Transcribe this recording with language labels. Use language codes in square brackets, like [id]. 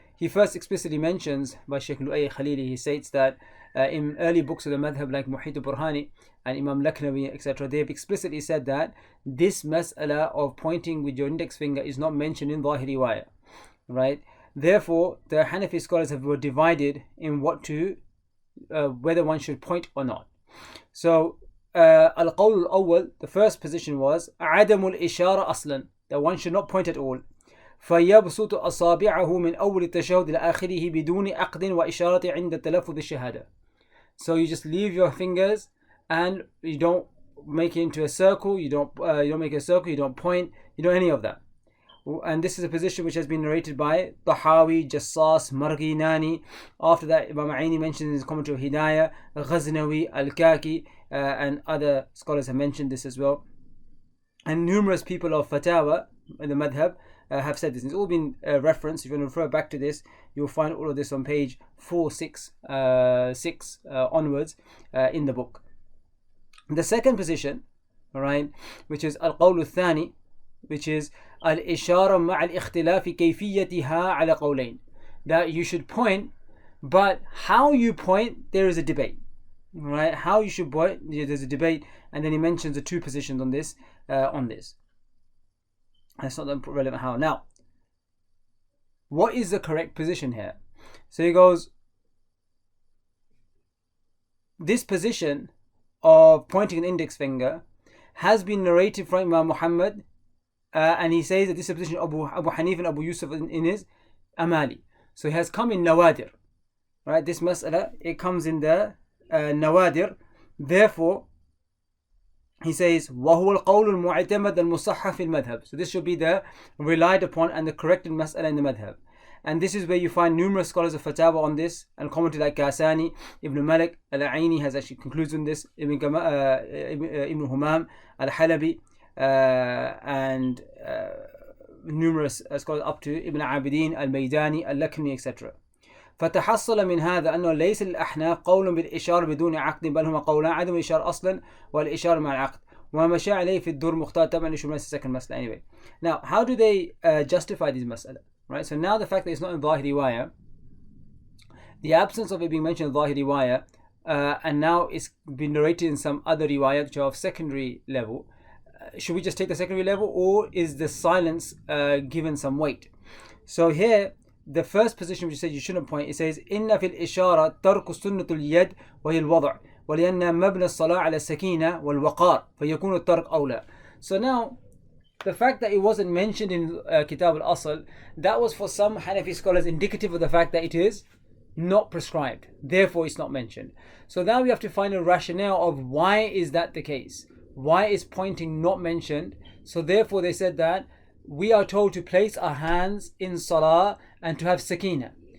[en] He first explicitly mentions by Sheikh Lu'ay Khalili, he states that in early books of the madhab like Muhit al-Burhani and Imam Laknawi, etc., they have explicitly said that this mas'ala of pointing with your index finger is not mentioned in Zahiri riwayah, right? Therefore, the Hanafi scholars were divided in whether one should point or not. So, al-qawl al-awwal, the first position was [ar] عدم الإشارة أصلا, [en] that one should not point at all. [ar] فيبسط أصابعه من أول التشهد إلى آخره بدون عقد وإشارة عند تلفظ الشهادة. [en] So you just leave your fingers and you don't make it into a circle, you don't make a circle, you don't point, you don't any of that. And this is a position which has been narrated by Tahawi, Jassas, Marghi, Nani. After that, Imam Aini mentioned in his commentary of Hidayah, Ghaznawi, Al-Kaki, and other scholars have mentioned this as well. And numerous people of Fatawa in the madhab have said this. It's all been referenced. If you want to refer back to this, you'll find all of this on page 466 onwards in the book. The second position, all right, which is al-qawl al-thani, which is [ar] الإشارة مع الاختلاف كيفيتها على قولين. [en] That you should point, but how you point, there is a debate. Right? How you should point, there's a debate, and then he mentions the two positions on this. That's not relevant how. Now, what is the correct position here? So he goes, this position of pointing an index finger has been narrated from Imam Muhammad, and he says that this is a position of Abu Hanif and Abu Yusuf in his Amali. So it has come in Nawadir. Right? This mas'ala, it comes in the Nawadir. Therefore, he says, [ar] وَهُوَ الْقَوْلُ الْمُعْتَمَدَ الْمُصَحَّفِ فِي الْمَذْهَبِ. [en] So this should be the relied upon and the corrected mas'ala in the madhab. And this is where you find numerous scholars of fatwa on this, and commented like Ghasani, Ibn Malik, Al-Aini has actually concluded on this, Ibn Humam, Al-Halabi, and numerous scholars up to Ibn Abidin, Al-Maydani, Al-Lakmi, etc. [ar] فتحصل من هذا أنه ليس للأحناف قول بالإشارة بدون عقد، بل هما قولان عدم الإشارة أصلا والإشارة مع العقد، وما مشى عليه في الدور مختار طبعا يشمل السكن مسألة. [en] Anyway, now how do they justify these mas'ala? Right, so now the fact that it's not in Zahiri Riwayah, the absence of it being mentioned in Zahiri Riwayah, and now it's been narrated in some other riwayat which are of secondary level, should we just take the secondary level, or is the silence given some weight? So here, the first position which says you shouldn't point, it says [ar] إن في الإشارة ترك سنة اليد وهي الوضع ولأن مبنى الصلاة على السكينة والوقار فيكون الترك أولى. [en] So now, the fact that it wasn't mentioned in Kitab al-Asl, that was for some Hanafi scholars indicative of the fact that it is not prescribed. Therefore, it's not mentioned. So now we have to find a rationale of why is that the case? Why is pointing not mentioned? So therefore, they said that we are told to place our hands in salah and to have sakina.